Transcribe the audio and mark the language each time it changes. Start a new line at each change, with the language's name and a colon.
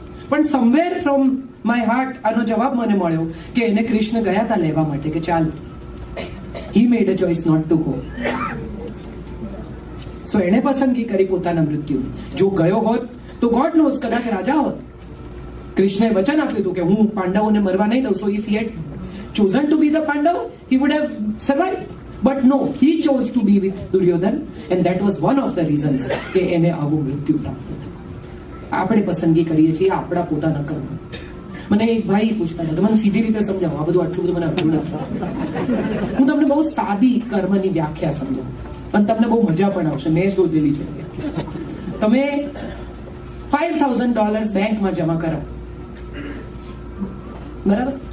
Gujarati: પણ
English: somewhere from my heart
Gujarati: આનો જવાબ મને મળ્યો કે એને કૃષ્ણ ગયા હતા લેવા માટે કે ચાલ,
English: He made a choice not to go.
Gujarati: સો એને પસંદગી કરી પોતાના મૃત્યુ. જો ગયો હોત તો
English: God knows
Gujarati: કદાચ રાજા હોત. કૃષ્ણએ વચન આપ્યું હતું કે હું પાંડવોને મરવા નહીં દઉં.
English: So if he had chosen to be the Pandav, he would have survived. But no, he chose to be with Duryodhan, and that was one of the reasons
Gujarati: કે એને આવું મૃત્યુ પ્રાપ્ત થયું. આપણે પસંદગી કરીએ છીએ આપણા પોતાના કર્મ. મને એક ભાઈ પૂછતા હતા, તો મને સીધી રીતે સમજાવો, આ બધું આટલું બધું મને અઘરું નથી. હું તમને બહુ સાદી કર્મની વ્યાખ્યા સમજાવું અને તમને બહુ મજા પણ આવશે. મેં શોધેલી છે. તમે $5,000 બેંકમાં જમા કરાવો, બરાબર?